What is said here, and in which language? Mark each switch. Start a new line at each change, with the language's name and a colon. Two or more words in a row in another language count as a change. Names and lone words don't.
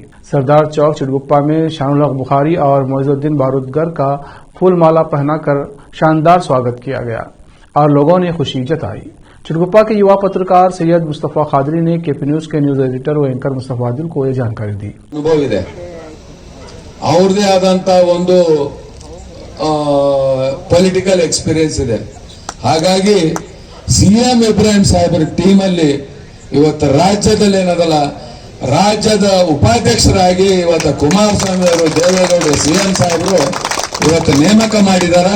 Hindi: सरदार चौक चिटगुप्पा में शानुल हक बुखारी और मोइजुद्दीन बारूदगर का फूलमाला पहनाकर शानदार स्वागत किया गया और लोगों ने खुशी जताई। चिटगुप्पा के युवा पत्रकार सैयद मुस्तफा खादरी ने केपी न्यूज के न्यूज एडिटर व एंकर मुस्तफा आदिल को यह जानकारी दी।
Kannada: ಅವ್ರದೇ ಆದಂತ ಒಂದು
English: political experience
Kannada: ಇದೆ. ಹಾಗಾಗಿ CM ಇಬ್ರಾಹಿಂ ಸಾಹೇಬರ ಟೀಮ್ ಅಲ್ಲಿ ಇವತ್ತು ರಾಜ್ಯದಲ್ಲಿ ಏನದಲ್ಲ, ರಾಜ್ಯದ ಉಪಾಧ್ಯಕ್ಷರಾಗಿ ಇವತ್ತು ಕುಮಾರಸ್ವಾಮಿ ಅವರು, ದೇವೇಗೌಡರು, CM ಸಾಹೇಬರು ಇವತ್ತು ನೇಮಕ ಮಾಡಿದಾರ.